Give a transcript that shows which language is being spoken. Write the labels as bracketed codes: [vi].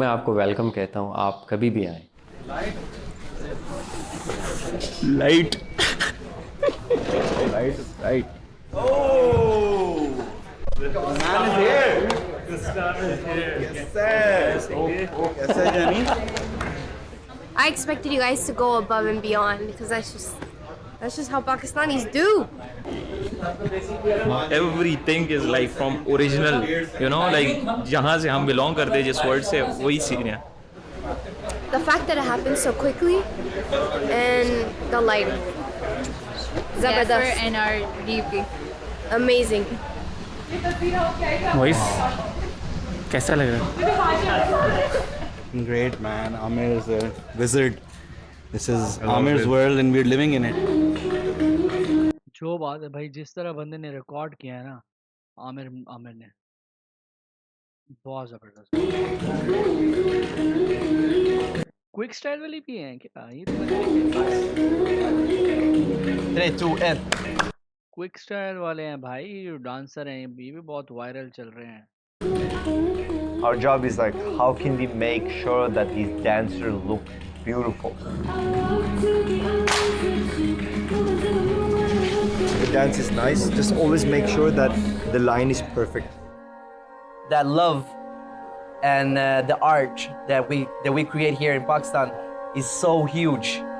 [hi] मैं आपको वेलकम कहता हूँ, आप कभी भी आएँ। [en] Light. Right. Oh! The man is here. The star is here. Yes, sir. [hi] Oh, कैसा है जानी? [en] I expected you guys to go above and beyond because that's just how Pakistanis do. Everything is like from original, you know, like [hi] जहाँ से हम belong करते हैं, जिस word से, वही सीन है। [en] The fact that it happened so quickly and the lighting. [hi] Zabardast. [en] and our DP. Amazing. [hi] Voice कैसा लग रहा? [en] Great man, Amir is a wizard. This is Amir's world and we're living in it. [hi] जो बात है भाई, जिस तरह बंदे ने रिकॉर्ड किया है ना, आमिर ने, बहुत जबरदस्त। क्विक स्टाइल वाली भी हैं क्या? ये तो [en] 3, 2, 1. [hi] क्विक स्टाइल वाले हैं भाई, जो डांसर हैं, ये भी बहुत वायरल चल रहे हैं। [en] Our job is like, how can we make sure that these dancers look beautiful? The dance is nice, just always make sure that the line is perfect. That love and the art that we create here in Pakistan is so huge.